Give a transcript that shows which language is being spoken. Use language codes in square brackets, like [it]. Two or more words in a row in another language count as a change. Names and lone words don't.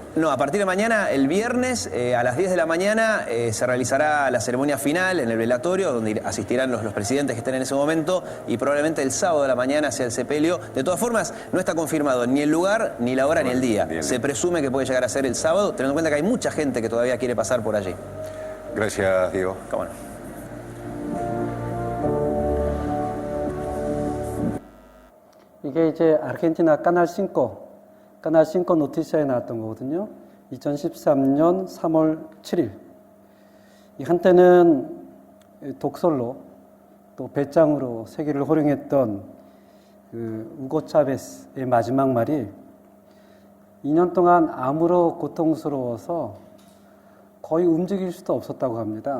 [es] No, a partir de mañana, el viernes, a las 10 de la mañana, se realizará la ceremonia final en el velatorio, donde asistirán los presidentes que estén en ese momento, y probablemente el sábado de la mañana sea el sepelio. De todas formas, no está confirmado ni el lugar, ni la hora, ni el día. Bien. Se presume que puede llegar a ser el sábado, teniendo en cuenta que hay mucha gente que todavía quiere pasar por allí. Gracias, Diego. ¿Cómo no? [ko] 이게 이제 아르헨티나 까날 5 노티시아에 나왔던 거거든요. 2013년 3월 7일. 이 한때는 독설로 또 배짱으로 세계를 호령했던 그 우고 차베스의 마지막 말이 2년 동안 암으로 고통스러워서 거의 움직일 수도 없었다고 합니다.